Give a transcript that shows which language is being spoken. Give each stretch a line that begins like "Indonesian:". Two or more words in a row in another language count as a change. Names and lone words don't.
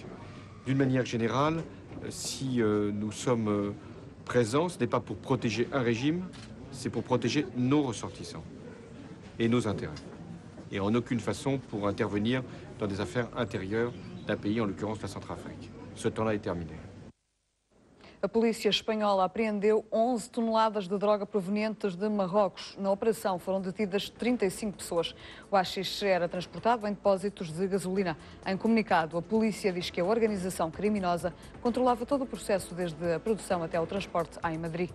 French: D'une manière générale, si nous sommes présents, ce n'est pas pour protéger un régime, c'est pour protéger nos ressortissants et nos intérêts. Et en aucune façon pour intervenir dans des affaires intérieures d'un pays, en l'occurrence la Centrafrique. Ce temps-là est terminé.
Portuguese: A polícia espanhola apreendeu 11 toneladas de droga provenientes de Marrocos. Na operação foram detidas 35 pessoas. O haxixe era transportado em depósitos de gasolina. Em comunicado, a polícia diz que a organização criminosa controlava todo o processo, desde a produção até o transporte em Madrid.